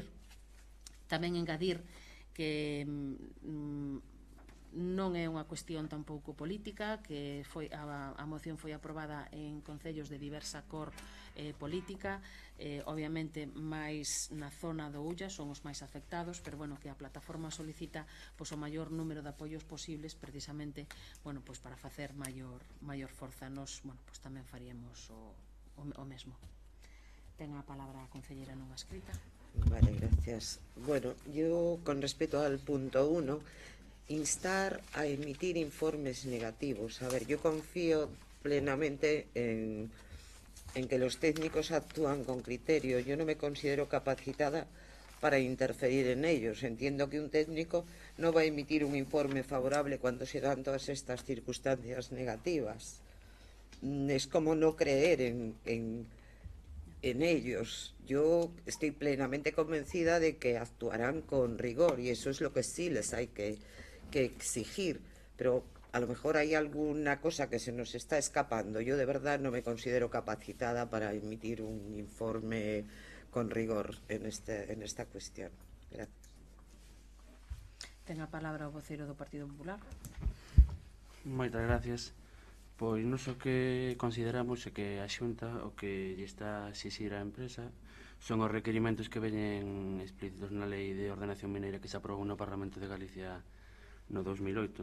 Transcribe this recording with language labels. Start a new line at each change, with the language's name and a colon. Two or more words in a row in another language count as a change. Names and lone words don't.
Galician: Tamén engadir que non é unha cuestión tampouco política, que a moción foi aprobada en concellos de diversa cor política, obviamente máis na zona do Ulla son os máis afectados, pero bueno, que a plataforma solicita pois, o maior número de apoios posibles precisamente, bueno, pois, para facer maior forza. Nos, bueno, pois, tamén faríamos o mesmo. Ten a palabra a concelleira non escrita.
Spanish: Vale, gracias. Bueno, yo con respecto al punto 1, instar a emitir informes negativos. A ver, yo confío plenamente en que los técnicos actúan con criterio. Yo no me considero capacitada para interferir en ellos. Entiendo que un técnico no va a emitir un informe favorable cuando se dan todas estas circunstancias negativas. Es como no creer en ellos. Yo estoy plenamente convencida de que actuarán con rigor y eso es lo que sí les hay que exigir, pero a lo mejor hay alguna cosa que se nos está escapando. Yo de verdad no me considero capacitada para emitir un informe con rigor en esta cuestión. Gracias.
Galician: Ten a palabra o voceiro do Partido Popular. Moitas gracias. Pois non o que consideramos é que a Xunta o que lle está a exixir á empresa son os requerimentos que veñen explícitos na Lei de Ordenación Mineira que se aprobou no Parlamento de Galicia no 2008.